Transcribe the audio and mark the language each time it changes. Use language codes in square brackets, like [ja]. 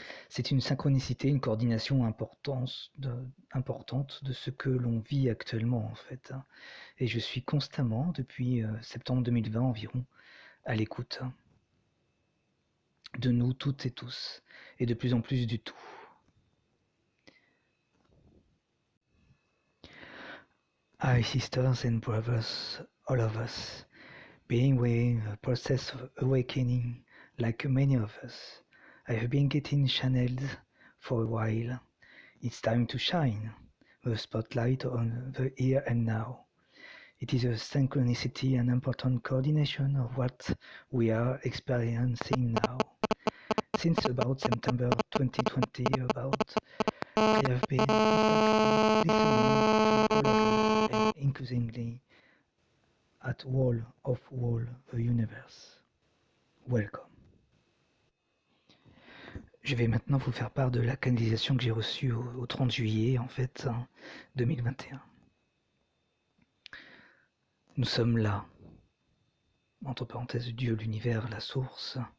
[fr] C'est une synchronicité, une coordination importante de ce que l'on vit actuellement en fait. Et je suis constamment, depuis septembre 2020 environ, à l'écoute de nous toutes et tous, et de plus en plus du tout. [en] Hi sisters and brothers, all of us, being in a process of awakening like many of us. I have been getting channeled for a while. It's time to shine the spotlight on the here and now. It is a synchronicity and important coordination of what we are experiencing now. Since about September 2020, I have been constantly listening to all and increasingly at wall the universe. Welcome. [fr] Je vais maintenant vous faire part de la canalisation que j'ai reçue au 30 juillet, en fait, 2021. Nous sommes là, entre parenthèses, Dieu, l'univers, la source.